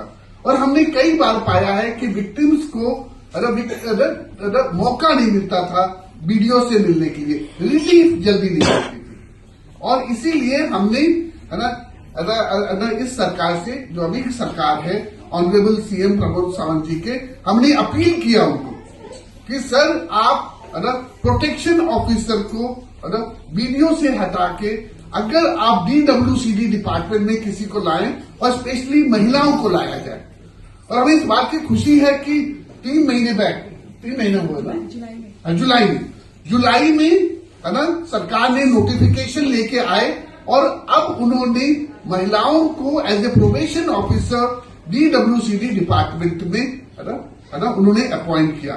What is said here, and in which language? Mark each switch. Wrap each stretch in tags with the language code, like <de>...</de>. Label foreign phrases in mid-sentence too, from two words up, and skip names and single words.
<hi>और हमने कई बार पाया है कि विक्टिम्स को मौका नहीं मिलता था वीडियो से मिलने के लिए, रिलीफ जल्दी नहीं मिलती थी। और इसीलिए हमने इस सरकार से, जो अभी की सरकार है,</hi> <en>Honourable CM</en> <hi>प्रमोद सावंत जी के, हमने अपील किया उनको कि सर आप</hi> <en>protection officer</en> <hi>को वीडियो से हटा के अगर आप DWCD डिपार्टमेंट में किसी को लाएं, और स्पेशली महिलाओं को लाया जाए। और हमें इस बात की खुशी है कि 3 महीने बैक, 3 महीना हुआ ना, जुलाई में सरकार ने नोटिफिकेशन लेके आए, और अब उन्होंने महिलाओं को</hi> <en>as a probation officer</en> <hi>DWCD डिपार्टमेंट में उन्होंने अपॉइंट किया।</hi>